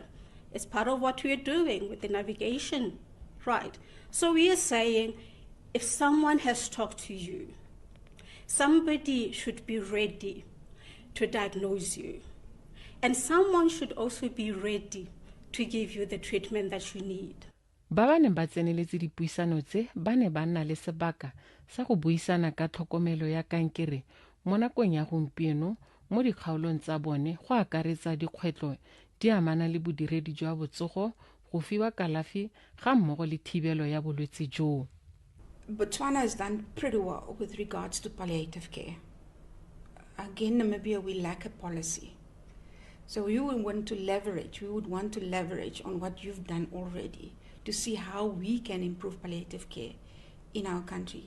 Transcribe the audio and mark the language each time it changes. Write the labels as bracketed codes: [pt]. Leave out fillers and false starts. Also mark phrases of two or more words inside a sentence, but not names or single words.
[en] It's part of what we're doing with the navigation, right? So we are saying, if someone has talked to you, somebody should be ready to diagnose you. And someone should also be ready to give you the treatment that you need. [tn] Ba ba neng ba tseneletse dipuisano tse ba ne ba nna le sebaka sa go buisana ka tlhokomelo ya kankere mo nakong ya gompieno mo dikgaolong tsa bone go akaretsa dikgwetlo di amana le bodiredi jwa botsogo go fiwa kalafi ga mmogo le thibelo ya bolwetse jo. [en] Botswana has done pretty well with regards to palliative care. Again, Namibia, we lack a policy. So we would want to leverage on what you've done already to see how we can improve palliative care in our country.